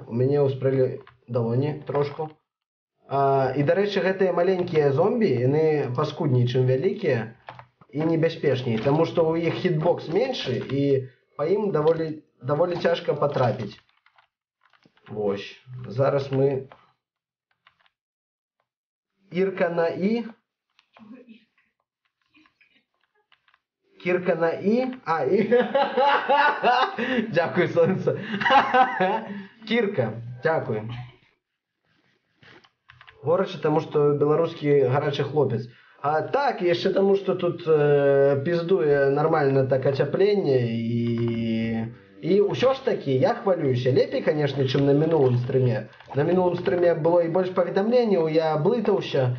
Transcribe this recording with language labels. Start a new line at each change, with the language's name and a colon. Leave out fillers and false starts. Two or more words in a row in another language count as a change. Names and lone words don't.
Belarusian: У мяне ўспрэлі далоні трошку. І, дарэчы, гэтыя маленькія зомбі, яны паскудней, чым вялікія, і небяспечней, таму што ў іх хітбокс меншы, і па ім даволі цяжка патрапіць. Вось. Зараз мы... Ірка на І. Кірка на І. А, І.
Ukrainian: Дякую, сонце. Кірка. Дякую.
Belarusian: Горача, таму што беларускі гарачы хлопец. А так, яшчэ таму, што тут піздуе нармальна так ацяпленне і ўсё ж такі, я хвалююся. Лепей, канешне, чым на мінулым стрыме. На мінулым стрыме было і больш паведамленняў, я блытаўся.